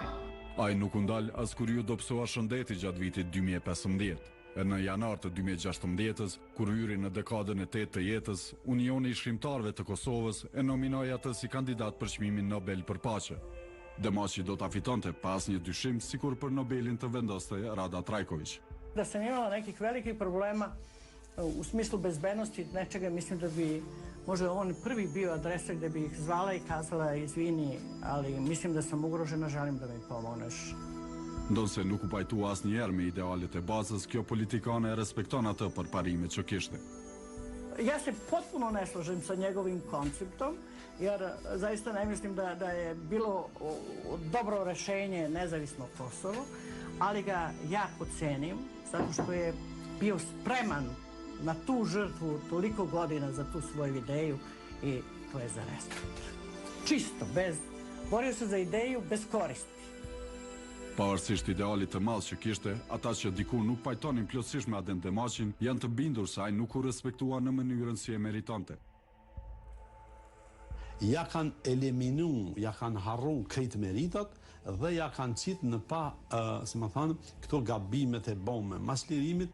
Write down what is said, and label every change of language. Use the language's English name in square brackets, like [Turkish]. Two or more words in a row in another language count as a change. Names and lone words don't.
[Albanian] Ai nuk u ndal as kur ju dobësua shëndeti gjatë vitit 2015. E në janar të 2016-s, kur hyri në dekadën e 8 të jetës, Unioni i Shkrimtarëve të Kosovës e nominoi atë si kandidat për çmimin Nobel për paqe. Demaçi do ta fitonte pa asnjë dyshim, sikur për Nobelin të vendoste Rada Trajković. [Serbian] Da sam imala nekih velikih problema u smislu bezbednosti nečega, mislim da bi možda on prvi bio adresa gde bi ih zvala i kazala izvini, ali mislim da sam ugrožena, želim da mi pomogneš. [Albanian] Ndonse nuk u pajtua asnjëherë me idealet e bazës, kjo politikane e respekton atë për parimet që kishte. [Serbian] Ja se potpuno ne slažem sa njegovim konceptom, jer zaista ne mislim da je bilo dobro rešenje nezavisno Kosovo, ali ga jako cenim, zato što je bio spreman na tu žrtvu toliko godina za tu svoju ideju i to je za respekt. Čisto, borio se za ideju bez koristi. [Albanian] Pavarësisht idealit të madh që kishte, ata që diku nuk pajtonin plotësisht me Adem Demaçin, janë të bindur se ai nuk u respektua në mënyrën si e meritonte. Ja kanë eliminu, ja kanë harru krejt meritat dhe ja kanë qitë në pa, si më thanë, këto gabimet e bëme mas lirimit.